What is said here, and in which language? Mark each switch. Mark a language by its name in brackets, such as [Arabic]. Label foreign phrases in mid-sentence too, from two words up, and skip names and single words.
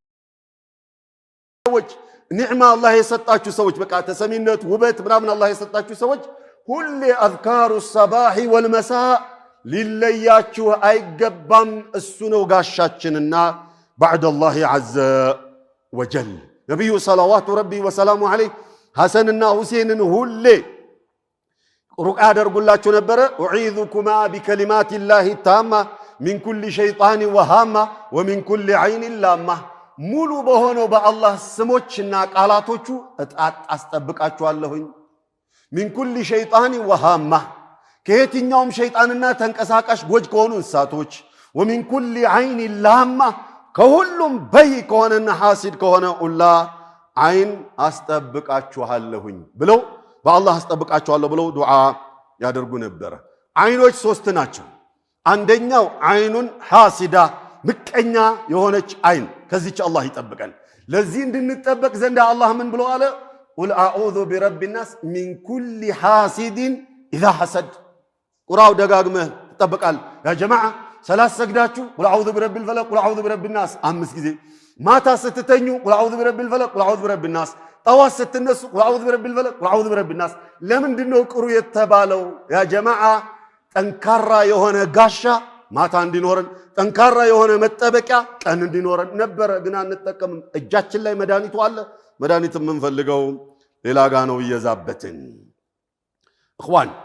[Amharic] ሰዎች ኒዕማ አላህ የሰጣችሁ ሰዎች በቃ ተሰሚነት ውበት ምናምን አላህ የሰጣችሁ ሰዎች ሁሌ [Arabic] أذكار الصباح والمساء [Amharic] ሊለያችሁ አይገባም እሱ ነው ጋሻችንና [Arabic] بعد الله عز وجل [Amharic] ነብዩ [Arabic] صلوات ربي وسلامه عليه [Amharic] ሐሰንና ሁሴንን ሁሌ ሩቃ ያደርጉላችሁ ነበር [Arabic] اعيذكما بكلمات الله التامه من كل شيطان وهامه ومن كل عين لامه [Amharic] ሙሉ በሆነው በአላህ ስሞችና ቃላቶቹ አስጠብቃችኋለሁኝ [Arabic] من كل شيطان وهامه [Amharic] ከየትኛውም ሸይጣንና ተንቀሳቃሽ ጎጅ ከሆኑ እንስሳቶች [Arabic] ومن كل عين لامه [Amharic] ከሁሉም በይ ከሆነና ሐሲድ ከሆነ ሁላ አይን አስጠብቃችኋለሁኝ ብለው በአላህ አስጠብቃችኋለሁ ብለው ዱዓ ያደርጉ ነበር አይኖች ሶስት ናቸው አንደኛው አይኑን ሐሲዳ ምቀኛ የሆነች አይን ከዚች አላህ ይጠብቀን ለዚህ እንድንጠበቅ ዘንድ አላህ ምን ብሎ አለ [Arabic] قل اعوذ برب الناس من كل حاسد اذا حسد [Amharic] ቁራው ደጋግመህ ተጠብቃል [Arabic] يا جماعة [Amharic] ሰላት ሰግዳችሁ [Arabic] قل اعوذ برب الفلق قل اعوذ برب الناس [Amharic] 5 ጊዜ ማታ ስትተኙ [Arabic] قل اعوذ برب الفلق قل اعوذ برب الناس [Amharic] ጠዋት ስትነሱ [Arabic] قل اعوذ برب الفلق قل اعوذ برب الناس [Amharic] ለምንድነው ቅሩ የተባለው [Arabic] يا جماعة [Amharic] ጠንካራ የሆነ ጋሻ ማታ እንዲኖረን ጠንካራ የሆነ መጠበቂያ ቀን እንዲኖረን ነበር ግን አንጠቀምም እጃችን ላይ መድኃኒቱ አለ መድኃኒት የምንፈልገው ሌላ ጋ ነው እየዛበትን اخوان